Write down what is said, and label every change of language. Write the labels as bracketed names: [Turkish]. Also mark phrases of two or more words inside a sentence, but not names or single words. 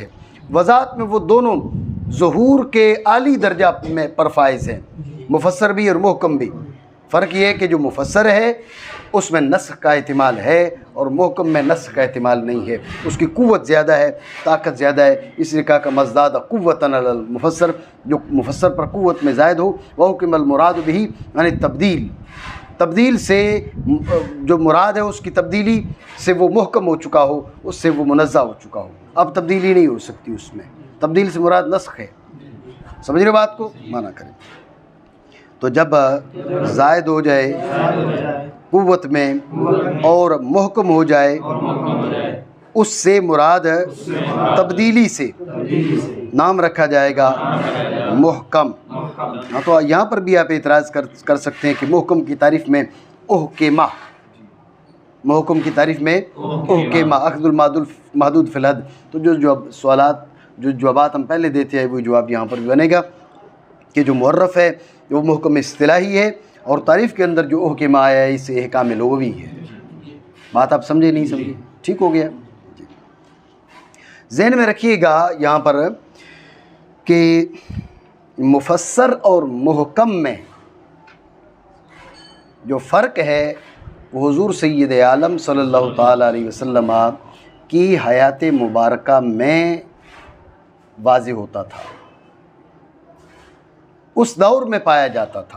[Urdu] وضاحت میں وہ دونوں ظہور کے عالی درجہ میں پر فائز ہیں، مفسر بھی اور محکم بھی۔ فرق یہ ہے کہ جو مفسر ہے اس میں نسخ کا احتمال ہے اور محکم میں نسخ کا احتمال نہیں ہے، اس کی قوت زیادہ ہے، طاقت زیادہ ہے، اس لیے کہا کہ [Arabic] مزداد قوتاً علی المفسر، [Urdu] جو مفسر پر قوت میں زائد ہو، [Arabic] وحکم المراد به [Urdu] یعنی تبدیل سے جو مراد ہے اس کی تبدیلی سے وہ محکم ہو چکا ہو، اس سے وہ منزہ ہو چکا ہو، اب تبدیلی نہیں ہو سکتی اس میں، تبدیل سے مراد نسخ ہے۔ سمجھ رہے بات کو؟ مانا کریں تو جب زائد ہو جائے قوت میں اور محکم ہو جائے، اس سے مراد تبدیلی سے نام رکھا جائے گا محکم۔ ہاں تو یہاں پر بھی آپ اعتراض کر سکتے ہیں کہ محکم کی تعریف میں احکمہ، محکم کی تعریف میں احکمہ [Arabic] اخذ المحدود فی الحد، [Urdu] تو جو سوالات جو جوابات ہم پہلے دیتے ہیں وہ جواب یہاں پر بھی بنے گا کہ جو معرف ہے وہ محکم اصطلاحی ہے، اور تعریف کے اندر جو احکمہ آیا ہے اس احکام لغوی ہے۔ بات آپ سمجھے نہیں سمجھے؟ ٹھیک ہو گیا؟ ذہن میں رکھیے گا یہاں پر کہ مفسر اور محکم میں جو فرق ہے وہ حضور سید عالم [Arabic] صلی اللہ تعالیٰ علیہ وسلم [Urdu] کی حیات مبارکہ میں واضح ہوتا تھا، اس دور میں پایا جاتا تھا۔